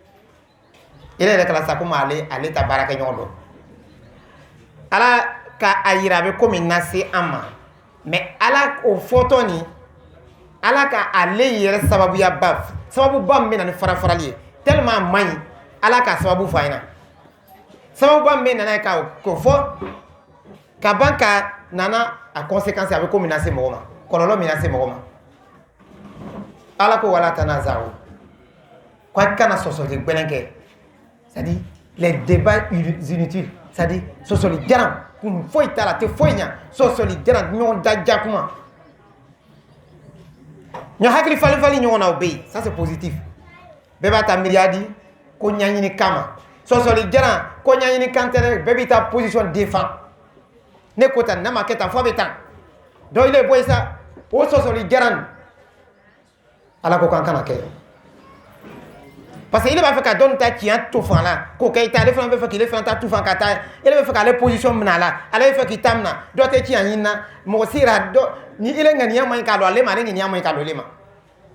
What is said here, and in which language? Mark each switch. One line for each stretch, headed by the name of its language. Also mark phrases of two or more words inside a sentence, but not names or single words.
Bambara: i yɛrɛ kala sa komi ale ta baara kɛ ɲɔgɔn dɔn ala ka a yira a bɛ ko min lase an ma mais ala o fɔtɔ nin ala ka ale yɛrɛ sababuba min bɛ na ni farafarali ye tellement a man ɲi ala ka sababu fɔ an ɲɛna sababuba min bɛ nana ye k'o fɔ ka ban ka nana a conséquence a bɛ ko min lase mɔgɔ ma kɔlɔlɔ min lase mɔgɔ ma ala ko wala tanaza'u ko a kana sɔsɔli gbɛlɛn kɛ
French: c'est-à-dire les débats inutiles
Bambara: c'est-à-dire sɔsɔli jaran kun foyi t'a la a tɛ foyi ɲa sɔsɔli jaran ɲɔgɔn daja kuma ɲɔ hakili fali ɲɔgɔn na o bɛ yen
French: ça c'est positif
Bambara: bɛɛ b'a ta miiriya di ko ɲaɲini kama sɔsɔli jaran ko ɲaɲini kan tɛ dɛ bɛɛ b'i ta
French: position défend
Bambara: ne ko tan ne ma kɛ tan fɔ a bɛ tan dɔ ile bɔ yen sa o sɔsɔli jaran ala ko k'an kana kɛ
French: parce que
Bambara: ile b'a fɛ ka dɔnni ta tiɲɛ to fan la k'o kɛ i ta ale fana bɛ fɛ k'ile fana ta tu fan ka taa ile bɛ fɛ k'ale position minɛ a la ale bɛ fɛ k'i ta minɛ dɔ tɛ tiɲɛ ɲini na mɔgɔ si yɛrɛ dɔ ni ile ŋaniya man ɲi k'a dɔn ale ma ale ŋaniya man ɲi k'a dɔn ale ma